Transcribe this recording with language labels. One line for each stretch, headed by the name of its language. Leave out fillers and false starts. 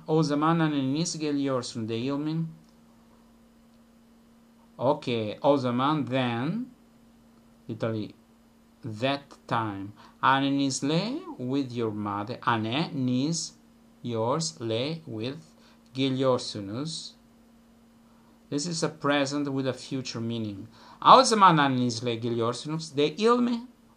Turkish: O zaman anneniz geliyorsun değil mi?
English: Okay,
Turkish: o zaman
English: then, literally that time.
Turkish: Annenizle
English: with your mother.
Turkish: Anneniz,
English: yours,
Turkish: le
English: with,
Turkish: geliyorsunuz.
English: This is a present with a future meaning.
Turkish: O zaman annenizle geliyorsunuz değil mi?